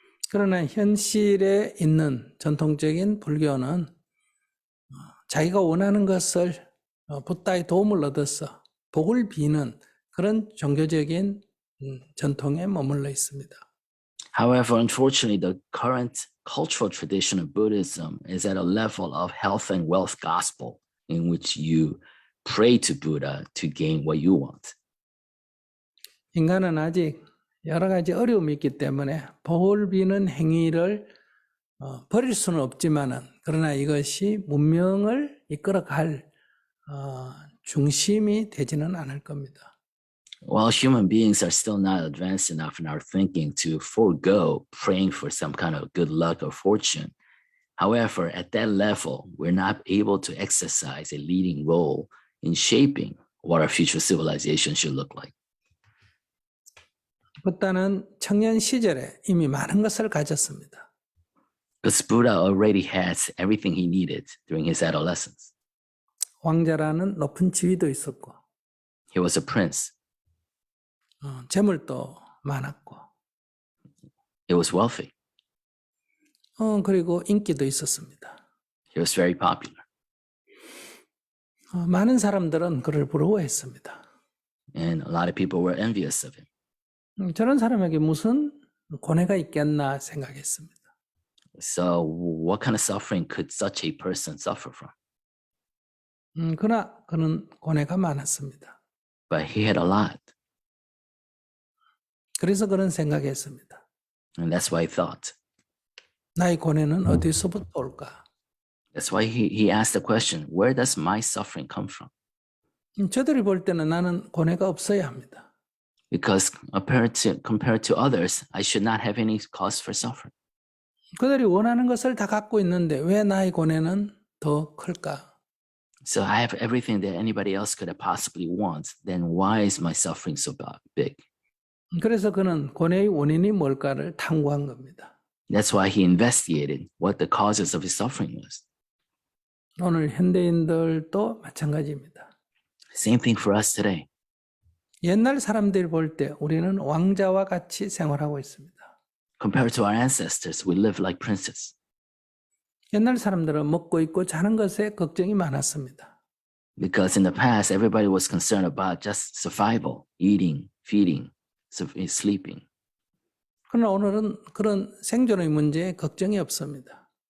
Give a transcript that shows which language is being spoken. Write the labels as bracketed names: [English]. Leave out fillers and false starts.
[Korean] 그러나 현실에 있는 전통적인 불교는 자기가 원하는 것을 붓다의 도움을 얻어서 복을 비는 그런 종교적인 전통에 머물러 있습니다. [English] However, unfortunately, the current cultural tradition of Buddhism is at a level of health and wealth gospel in which you pray to Buddha to gain what you want. [Korean] 인간은 아직 여러 가지 어려움이 있기 때문에 복을 비는 행위를 버릴 수는 없지만은 그러나 이것이 문명을 이끌어갈 중심이 되지는 않을 겁니다. [English] While human beings are still not advanced enough in our thinking to forego praying for some kind of good luck or fortune, however, at that level, we're not able to exercise a leading role in shaping what our future civilization should look like. [Korean] 부다는 청년 시절에 이미 많은 것을 가졌습니다. [English] Because Buddha already has everything he needed during his adolescence. [Korean] 왕자라는 높은 지위도 있었고 [English] He was a prince. [Korean] 재물도 많았고 [English] He was wealthy. [Korean] 그리고 인기도 있었습니다. [English] He was very popular. [Korean] 많은 사람들은 그를 부러워했습니다. [English] And a lot of people were envious of him. [Korean] 저런 사람에게 무슨 고뇌가 있겠나 생각했습니다. [English] So what kind of suffering could such a person suffer from? [Korean] 그러나 그는 고뇌가 많았습니다. [English] But he had a lot. [Korean] 그래서 그는 생각했습니다. [English] And that's why he thought. [Korean] 나의 고뇌는 어디서부터 올까? [English] That's why he asked the question, where does my suffering come from? [Korean] 저들이 볼 때는 나는 고뇌가 없어야 합니다. [English] Because compared to others, I should not have any cause for suffering. [Korean] 그들이 원하는 것을 다 갖고 있는데 왜 나의 고뇌는 더 클까? [English] So I have everything that anybody else could have possibly want. Then why is my suffering so big? [Korean] 그래서 그는 고뇌의 원인이 뭘까를 탐구한 겁니다. [English] That's why he investigated what the causes of his suffering was. [Korean] 오늘 현대인들도 마찬가지입니다. [English] Same thing for us today. [Korean] 옛날 사람들이 볼 때 우리는 왕자와 같이 생활하고 있습니다. [English] Compared to our ancestors, we live like princes. [Korean] 옛날 사람들은 먹고 입고 자는 것에 걱정이 많았습니다. [English] Because in the past, everybody was concerned about just survival, eating, feeding, sleeping. [Korean] 그러나 오늘은 그런 생존의 문제에 걱정이 없습니다.